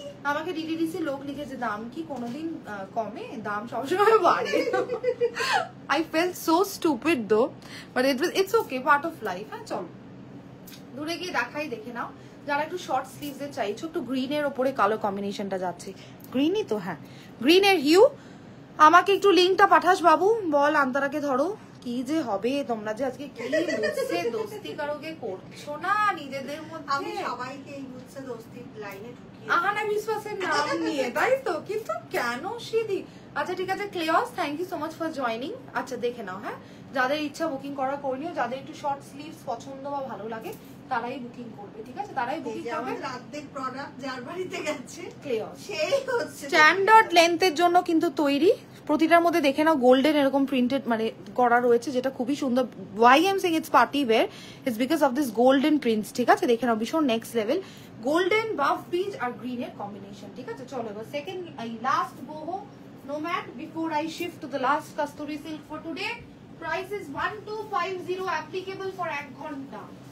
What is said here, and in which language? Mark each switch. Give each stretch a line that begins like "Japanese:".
Bangla: আমাকে ডিটিডিসি লোক লিখেছে দাম কি কোনোদিন কমে, দাম সবসময় বাড়ে।
English: I felt so stupid though, but it's okay, part of life.
Bangla: হ্যাঁ চলো দূরে গিয়ে দেখাই, দেখে নাও। যারা একটু শর্ট স্লিভস এর চাইছো, একটু গ্রিনের ওপরে কালো কম্বিনেশনটা যাচ্ছে, গ্রিনই তো, হ্যাঁ গ্রিনের হিউ। আমাকে একটু লিঙ্কটা পাঠাস বাবু, বল আন্তরাকে ধরো কি যে হবে। তোমরা যে আজকে কি বুঝছে দোস্তি কারোকে করছো না নিজেদের মধ্যে। আমি সবাইকে এই বুঝছে দোস্তি লাইনে ঢুকিয়ে আহানা বিশ্বাসের নাম নিয়ে, তাই তো? কিন্তু কেন সিদি? আচ্ছা ঠিক আছে ক্লেওস,
English: Thank you so much for joining.
Bangla: আচ্ছা দেখে নাও, হ্যাঁ যাদের ইচ্ছা বুকিং করা করে নিও। যাদের একটু শর্ট স্লিভস পছন্দ বা ভালো লাগে তারাই বুকিং করবে, ঠিক আছে? তারাই বুকিং করবে। রাতের প্রোডাক্ট যার বাড়িতে গেছে ক্লেওস সেই হচ্ছে স্ট্যান্ডার্ড লেন্থের জন্য কিন্তু তৈরি। প্রতিটার মধ্যে দেখে নাও গোল্ডেন এরকম প্রিন্টেড মানে করা রয়েছে, যেটা খুবই সুন্দর।
English: why am saying it's party wear, it's because of this golden prints,
Bangla: ঠিক আছে? দেখে নাও ভীষণ নেক্সট লেভেল, গোল্ডেন বাফ পিচ আর গ্রিনের কম্বিনেশন, ঠিক আছে? চলো এবার
English: Second last boho nomad before I shift to the last kasturi silk for today. Price is 1250, applicable for 1 ঘন্টা।